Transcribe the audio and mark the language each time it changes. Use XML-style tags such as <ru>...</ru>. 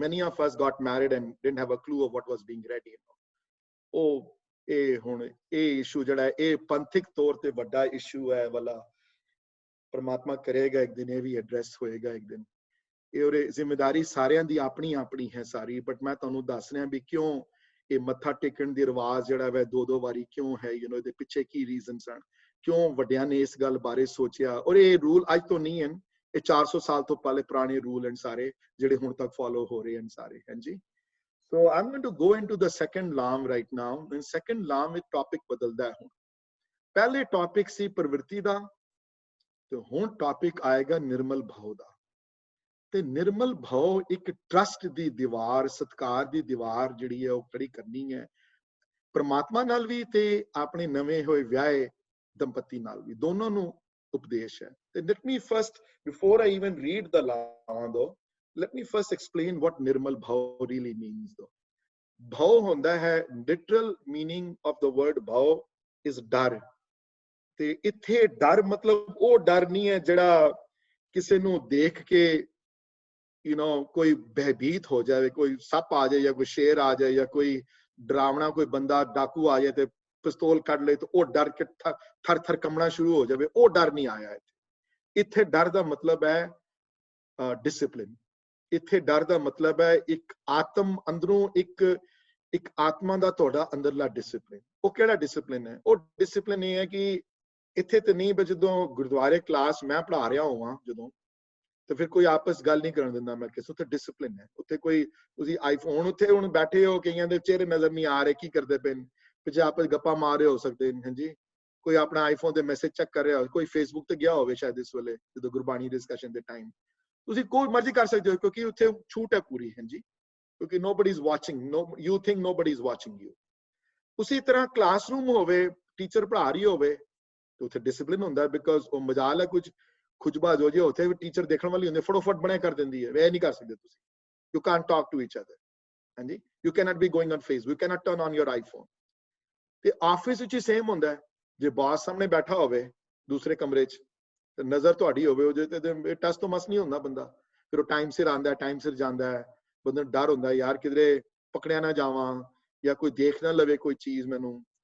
<en>Many of us got married and didn't have a clue of what was being read, you know.</en> <pa>Oh ਇਹ ਹੁਣ ਇਹ issue ਜਿਹੜਾ ਇਹ ਪੰਥਿਕ ਤੌਰ ਤੇ ਵੱਡਾ ਇਸ਼ੂ ਹੈ ਵਾਲਾ, ਪਰਮਾਤਮਾ ਕਰੇਗਾ ਇੱਕ ਦਿਨ ਇਹ ਵੀ ਐਡਰੈਸ ਹੋਏਗਾ ਇੱਕ ਦਿਨ। ਇਹ ਉਹਦੇ ਜ਼ਿੰਮੇਵਾਰੀ ਸਾਰਿਆਂ ਦੀ ਆਪਣੀ ਹੈ ਸਾਰੀ, ਬਟ ਮੈਂ ਤੁਹਾਨੂੰ ਦੱਸ ਰਿਹਾ ਵੀ ਕਿਉਂ ਇਹ ਮੱਥਾ ਟੇਕਣ ਦੀ ਰਿਵਾਜ ਜਿਹੜਾ ਵੈ 2 ਵਾਰੀ ਕਿਉਂ ਹੈ, ਯੂ نو, ਇਹਦੇ ਪਿੱਛੇ ਕੀ ਰੀਜ਼ਨਸ ਹਨ, ਕਿਉਂ ਵੱਡਿਆਂ ਨੇ ਇਸ ਗੱਲ ਬਾਰੇ ਸੋਚਿਆ। ਔਰ ਇਹ ਰੂਲ ਅੱਜ ਤੋਂ ਨਹੀਂ ਹਨ, ਇਹ 400 ਸਾਲ ਤੋਂ ਪਹਿਲੇ ਪੁਰਾਣੇ ਰੂਲ ਹਨ ਸਾਰੇ, ਜਿਹੜੇ ਹੁਣ ਤੱਕ ਫੋਲੋ ਹੋ ਰਹੇ ਹਨ ਸਾਰੇ, ਹਾਂਜੀ।</pa> <en>So I'm going to go into the second lam right now. In second lam with topic</en> <pa>badalda hai. ਪਹਿਲੇ ਟੌਪਿਕ ਸੀ ਪ੍ਰਵਿਰਤੀ ਦਾ, ਤੇ ਹੁਣ ਟੌਪਿਕ ਆਏਗਾ ਨਿਰਮਲ ਭਾਵ ਦਾ। ਤੇ ਨਿਰਮਲ ਭਾਵ ਇੱਕ ਟਰਸਟ ਦੀ ਦੀਵਾਰ, ਸਤਕਾਰ ਦੀ ਦੀਵਾਰ ਜਿਹੜੀ ਹੈ ਉਹ ਖੜੀ ਕਰਨੀ ਹੈ ਪਰਮਾਤਮਾ ਨਾਲ ਵੀ ਤੇ ਆਪਣੇ ਨਵੇਂ ਹੋਏ ਵਿਆਹੇ ਦੰਪਤੀ ਨਾਲ ਵੀ, ਦੋਨੋਂ ਨੂੰ ਉਪਦੇਸ਼ ਹੈ।</pa> <en>ਤੇ let me first, before I even read the law though, let me first explain what nirmal bhav really means though. Bhav</en> <pa>ਹੁੰਦਾ ਹੈ,</pa> <en>literal meaning of the word bhav is ਡਰ।</en> <pa>ਤੇ ਇੱਥੇ ਡਰ ਮਤਲਬ ਉਹ ਡਰ ਨਹੀਂ ਹੈ ਜਿਹੜਾ ਕਿਸੇ ਨੂੰ ਦੇਖ ਕੇ ਕੋਈ ਭੈਭੀਤ ਹੋ ਜਾਵੇ, ਕੋਈ ਸੱਪ ਆ ਜਾਏ ਜਾਂ ਕੋਈ ਸ਼ੇਰ ਆ ਜਾਏ ਜਾਂ ਕੋਈ ਡਰਾਵਣਾ ਕੋਈ ਬੰਦਾ ਡਾਕੂ ਆ ਜਾਏ ਤੇ ਪਿਸਤੌਲ ਕੱਢ ਲਏ ਤੇ ਉਹ ਡਰ ਕੇ ਥਰ ਥਰ ਕੰਬਣਾ ਸ਼ੁਰੂ ਹੋ ਜਾਵੇ, ਉਹ ਡਰ ਨਹੀਂ ਆਇਆ ਇੱਥੇ। ਇੱਥੇ ਡਰ ਦਾ ਮਤਲਬ ਹੈ ਡਿਸਪਲਿਨ। ਇੱਥੇ ਡਰ ਦਾ ਮਤਲਬ ਹੈ ਇੱਕ ਆਤਮ ਅੰਦਰੋਂ ਇੱਕ ਆਤਮਾ ਦਾ ਤੁਹਾਡਾ ਅੰਦਰਲਾ ਡਿਸਪਲਿਨ। ਉਹ ਕਿਹੜਾ ਡਿਸਪਲਿਨ ਹੈ? ਉਹ ਡਿਸਪਲਿਨ ਇਹ ਹੈ ਕਿ ਇੱਥੇ ਤੇ ਨਹੀਂ, ਜਦੋਂ ਗੁਰਦੁਆਰੇ ਕਲਾਸ ਮੈਂ ਪੜ੍ਹਾ ਰਿਹਾ ਹੋਵਾਂ ਜਦੋਂ, ਤੇ ਫਿਰ ਕੋਈ ਆਪਸ ਗੱਲ ਨਹੀਂ ਕਰਨ ਦਿੰਦਾ ਮੈਂ ਕਿਸੇ, ਉੱਥੇ ਡਿਸਪਲਿਨ ਹੈ। ਉੱਥੇ ਕੋਈ ਤੁਸੀਂ ਆਈਫੋਨ ਉੱਥੇ ਹੁਣ ਬੈਠੇ ਹੋ, ਕਈਆਂ ਦੇ ਚਿਹਰੇ ਨਜ਼ਰ ਨਹੀਂ ਆ ਰਹੇ ਕੀ ਕਰਦੇ ਪਏ, ਪਿੱਛੇ ਆਪਸ ਗੱਪਾਂ ਮਾਰ ਰਹੇ ਹੋ ਸਕਦੇ ਨੇ। ਹਾਂਜੀ, ਕੋਈ ਆਪਣਾ ਆਈਫੋਨ ਤੇ ਮੈਸੇਜ ਚੈੱਕ ਕਰ ਰਿਹਾ ਹੋ, ਕੋਈ ਫੇਸਬੁੱਕ ਤੇ ਗਿਆ ਹੋਵੇ ਸ਼ਾਇਦ ਇਸ ਵੇਲੇ ਜਦੋਂ ਗੁਰਬਾਣੀ ਡਿਸਕਸ਼ਨ ਦੇ ਟਾਈਮ, ਤੁਸੀਂ ਕੋਈ ਮਰਜ਼ੀ ਕਰ ਸਕਦੇ ਹੋ ਕਿਉਂਕਿ ਉੱਥੇ ਛੂਟ ਹੈ ਪੂਰੀ। ਹਾਂਜੀ, ਕਿਉਂਕਿ</pa> <en>nobody is watching, you think nobody is watching you।</en> <pa>ਉਸੇ ਤਰ੍ਹਾਂ ਕਲਾਸਰੂਮ ਹੋਵੇ, ਟੀਚਰ ਪੜ੍ਹਾ ਰਹੀ ਹੋਵੇ ਤੇ ਉੱਥੇ ਡਿਸਪਲਿਨ ਹੁੰਦਾ, ਬਿਕਾਜ਼ ਉਹ ਮਜਾਲ ਹੈ ਕੁਝ ਖੁਜਬਾਜ਼ ਹੋ ਜੇ, ਉੱਥੇ ਟੀਚਰ ਦੇਖਣ ਵਾਲੀ ਹੁੰਦੀ, ਫਟੋਫਟ ਬਣੇ ਕਰ ਦਿੰਦੀ ਹੈ। ਇਹ ਨਹੀਂ ਕਰ ਸਕਦੇ ਤੁਸੀਂ,</pa> <en>you can't talk to each other।</en> <pa>ਹਾਂਜੀ,</pa> <en>you cannot be going on Facebook, you cannot turn on your iPhone।</en> <pa>ਤੇ ਆਫਿਸ ਵਿੱਚ ਹੀ ਸੇਮ ਹੁੰਦਾ ਹੈ, ਜੇ ਬਾਸ ਸਾਹਮਣੇ ਬੈਠਾ ਹੋਵੇ ਦੂਸਰੇ ਕਮਰੇ 'ਚ ਤੇ ਨਜ਼ਰ ਤੁਹਾਡੀ ਹੋਵੇ ਉਹਦੇ ਤੇ ਟਸ ਤੋਂ ਮਸ ਨਹੀਂ ਹੁੰਦਾ ਬੰਦਾ। ਫਿਰ ਉਹ ਟਾਈਮ ਸਿਰ ਆਉਂਦਾ, ਟਾਈਮ ਸਿਰ ਜਾਂਦਾ ਹੈ। ਬੰਦੇ ਨੂੰ ਡਰ ਹੁੰਦਾ ਯਾਰ ਕਿਧਰੇ ਪਕੜਿਆ ਨਾ ਜਾਵਾਂ ਜਾਂ ਕੋਈ ਦੇਖ ਨਾ ਲਵੇ ਕੋਈ ਚੀਜ਼ ਮੈਨੂੰ।</pa>